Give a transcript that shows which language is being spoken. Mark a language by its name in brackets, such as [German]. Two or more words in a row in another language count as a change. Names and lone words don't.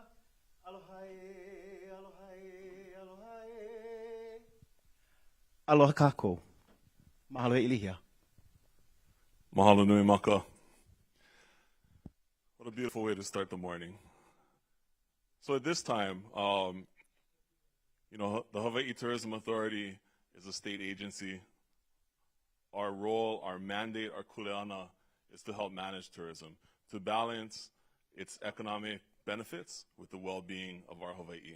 [Hawaiian] Aloha e, aloha e, aloha e. Aloha kako. Mahalo e ilihia. Mahalo nui maka. [English] What a beautiful way to start the morning. So at this time, the Hawaii Tourism Authority is a state agency. Our role, our mandate, our kuleana is to help manage tourism, to balance its economic benefits with the well-being of our Hawaii.